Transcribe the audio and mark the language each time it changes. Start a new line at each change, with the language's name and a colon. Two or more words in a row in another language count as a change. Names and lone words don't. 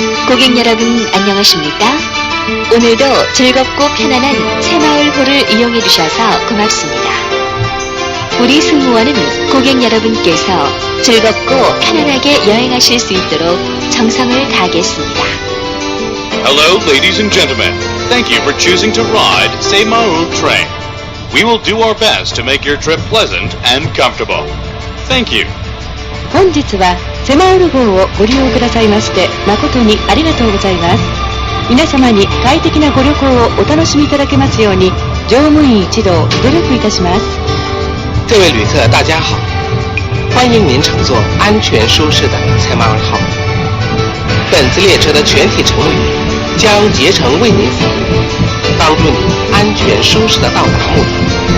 Korean: 고객 여러분 안녕하십니까? 오늘도 즐겁고 편안한 새마을호를 이용해 주셔서 고맙습니다. 우리 승무원은 고객 여러분께서 즐겁고 편안하게 여행하실 수 있도록 정성을 다하겠습니다.
English: Hello, ladies and gentlemen. Thank you for choosing to ride Seimaru train. We will do our best to make your trip pleasant and comfortable. Thank you.
Japanese: 本日はセマウル号をご利用くださいまして誠にありがとうございます。皆様に快適なご旅行をお楽しみいただけますように乗務員一同努力いたします。
Chinese: 各位旅客大家好，欢迎您乘坐安全舒适的塞马尔号。本次列车的全体乘务员将竭诚为您服务，帮助您安全舒适的到达目的地。